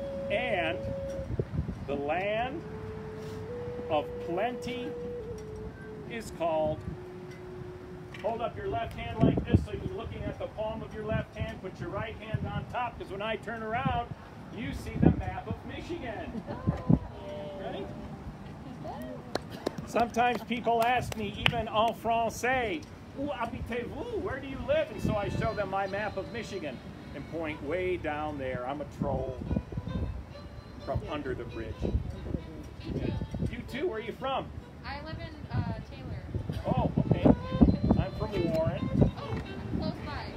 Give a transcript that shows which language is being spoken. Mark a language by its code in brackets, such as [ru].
[en] And the land of plenty is called, hold up your left hand like this so you're looking at the palm of your left hand, put your right hand on top, because when I turn around, you see the map of Michigan. Ready? Sometimes people ask me, even [fr] en français, où habitez-vous? [en] Where do you live? And so I show them my map of Michigan and point way down there. I'm a troll from under the bridge. You too, where are you from? I live in Taylor. Oh, okay. I'm from Warren. Oh, close by.